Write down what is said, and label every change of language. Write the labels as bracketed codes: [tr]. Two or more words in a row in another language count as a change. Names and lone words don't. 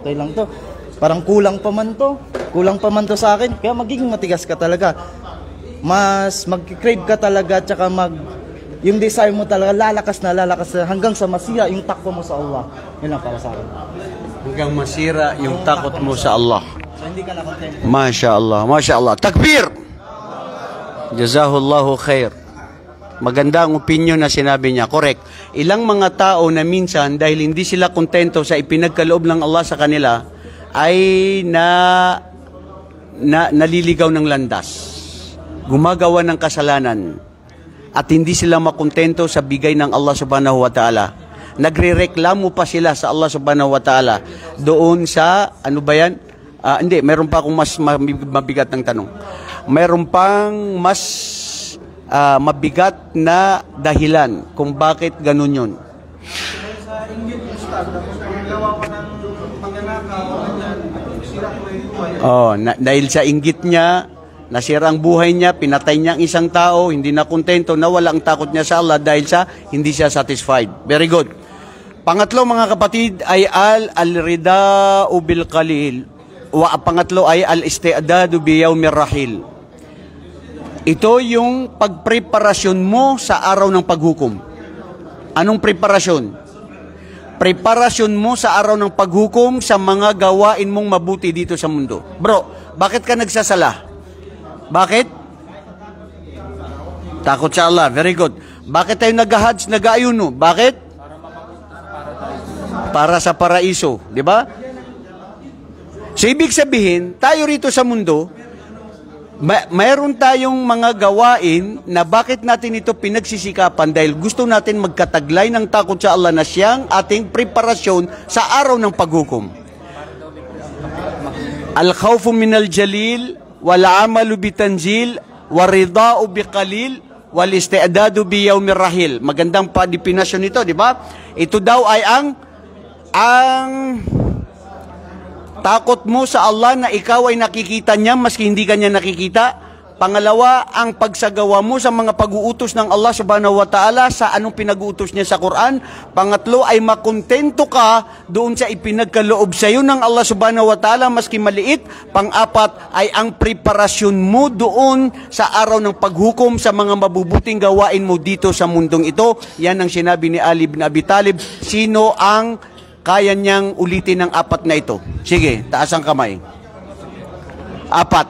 [tl] Parang kulang pa man to sa akin. Kaya magiging matigas ka talaga. Mas mag-crave ka talaga. At saka yung desire mo talaga lalakas na hanggang sa masira yung takwa mo sa Allah. Yun lang para sa akin. Hanggang masira yung takot mo sa Allah. So hindi ka na-content. [ar] ما شاء الله. تكبير! جزاه الله خير. [tl] Maganda ang opinion na sinabi niya. Correct. Ilang mga tao na minsan dahil hindi sila kontento sa ipinagkaloob ng Allah sa kanila ay naliligaw ng landas. Gumagawa ng kasalanan at hindi sila makontento sa bigay ng Allah [ar] سبحانه وتعالى. [tl] Nagrereklamo pa sila sa Allah [ar] سبحانه وتعالى [tl] doon sa, ano ba yan? Hindi, meron pa akong mas mabigat ng tanong. Meron pang mas mabigat na dahilan kung bakit ganun yun. Dahil sa inggit niya, nasira ang buhay niya, pinatay niya ang isang tao, hindi na kontento, nawala ang takot niya sa Allah dahil sa hindi siya satisfied. [en] Very good. [tl] Pangatlo mga kapatid ay [ar] الرضا بالقليل. [tl] Pangatlo ay [ar] الاستعداد بيوم الرحيل. [tl] Ito yung pagpreparasyon mo sa araw ng paghukom. Anong preparasyon? Preparasyon mo sa araw ng paghukom sa mga gawain mong mabuti dito sa mundo. Bro, bakit ka nagsasala? Bakit? Takot sa Allah. [en] Very good. [tl] Bakit tayo nag-hajj, nag-ayuno? Bakit? Para sa paraiso. Di ba? So, ibig sabihin, tayo rito sa mundo, mayroon tayong mga gawain na bakit natin ito pinagsisikapan dahil gusto natin magkataglay ng takot sa Allah na siyang ating preparasyon sa araw ng paghukom. [ar] الخوف من الجليل، والعمل بالتنزيل، والرضا بالقليل، والاستعداد بيوم الرحيل. [tl] Magandang definasyon nito, di ba? Ito daw ay ang takot mo sa Allah na ikaw ay nakikita niya maski hindi ka niya nakikita. Pangalawa, ang pagsagawa mo sa mga pag-uutos ng Allah [ar] سبحانه وتعالى [tl] sa anong pinag-uutos niya sa Quran. Pangatlo ay makontento ka doon sa ipinagkaloob sa iyo ng Allah [ar] سبحانه وتعالى [tl] maski maliit. Pang-apat ay ang preparasyon mo doon sa araw ng paghukom sa mga mabubuting gawain mo dito sa mundong ito. Yan ang sinabi ni Ali bin Abi Talib. Sino ang kaya niyang ulitin ng apat na ito? Sige, taas ang kamay. Apat.